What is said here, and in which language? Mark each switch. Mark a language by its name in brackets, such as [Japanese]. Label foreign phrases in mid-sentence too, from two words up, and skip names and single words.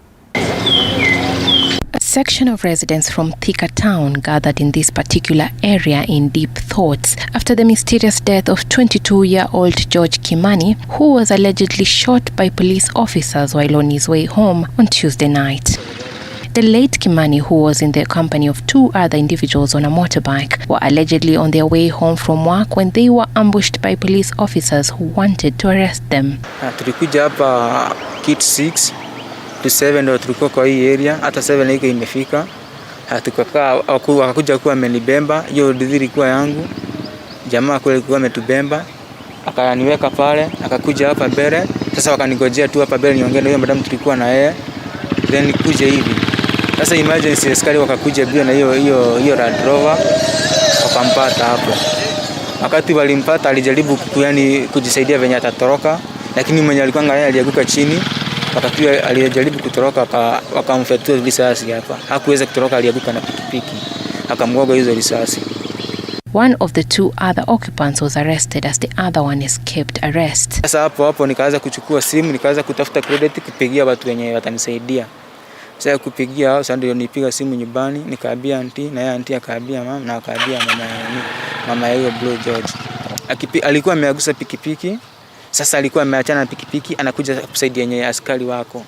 [English] A section of residents from Thika town gathered in this particular area in deep thoughts after the mysterious death of 22-year-old George Kimani, who was allegedly shot by police officers while on his way home on Tuesday night. The late Kimani, who was in the company of 2 other individuals on a motorbike, were allegedly on their way home from work when they were ambushed by police officers who wanted to arrest them. [Swahili] Tulikuja hapa kit 6 to 7 ndio tulikuwa kwa hii area, hata 7 hiko imefika. Tukakaa akakuja kuwa amenibemba, hiyo dudhiri ilikuwa yangu. Jamaa kule alikuwa ametubemba, akaniweka pale, akakuja hapa mbele. Sasa wakanigojea tu hapa mbele niongee na huyo madam tulikuwa na yeye. Then nikuje hivi. Sasa emergency askari wakakuja bio na hiyo Land Rover wakampata hapo. Wakati walimpata alijaribu kujisaidia venye atatoroka, lakini mwenye alikuwa ngaya alianguka chini. Wakati alijaribu kutoroka wakamfyatua risasi hapa. Hakuweza kutoroka, alianguka na pikipiki. Akamgonga hizo risasi. [English] One of the 2 other occupants was arrested as the other one escaped arrest. [Swahili] Sasa hapo nikaanza kuchukua simu, nikaanza kutafuta credit kupigia watu wenye watanisaidia. Sasa kupigia hao, sasa ndio nipiga simu nyumbani, nikaambia auntie na yeye auntie akaambia mama na akaambia mama ya hiyo Blue George. Alikuwa ameagusa pikipiki. Sasa alikuwa ameachana na pikipiki, anakuja kusaidia yenye askari wako.